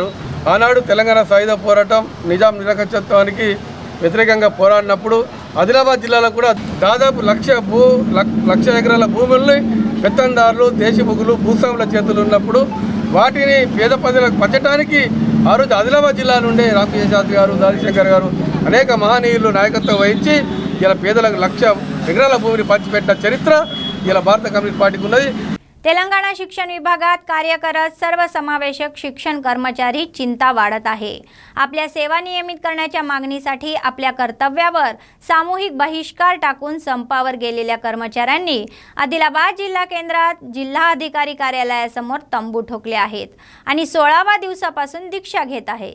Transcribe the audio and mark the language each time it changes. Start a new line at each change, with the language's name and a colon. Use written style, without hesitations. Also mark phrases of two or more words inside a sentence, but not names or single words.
Telugu: ఆనాడు తెలంగాణ సాయుధ పోరాటం నిజాం నిరక్షత్వానికి వ్యతిరేకంగా పోరాడినప్పుడు ఆదిలాబాద్ జిల్లాలో కూడా దాదాపు 1,00,000 ఎకరాల భూముల్ని పెత్తందారులు, దేశముఖులు, భూస్వాముల చేతులు ఉన్నప్పుడు వాటిని పేద ప్రజలకు పంచడానికి ఆ రోజు ఆదిలాబాద్ జిల్లా నుండే రామకృష్ణ శాస్త్రి గారు, దారిశంకర్ గారు అనేక మహనీయులు నాయకత్వం వహించి ఇలా పేదలకు 1,00,000 ఎకరాల భూమిని పంచిపెట్టిన చరిత్ర ఇలా భారత కమ్युनिस्ट पार्टी ఉన్నది।
Marathi: तेलंगणा शिक्षण विभागात कार्य करत सर्वसमावेशक शिक्षण कर्मचारी चिंता वाढत आहे। आपल्या सेवा नियमित करण्याच्या मागणीसाठी आपल्या कर्तव्यावर सामूहिक बहिष्कार टाकून संपावर गेलेल्या कर्मचाऱ्यांनी आदिलाबाद जिल्हा केंद्रात जिल्हा अधिकारी कार्यालयासमोर तंबू ठोकले आहेत आणि 16व्या दिवसापासून दीक्षा घेत आहे।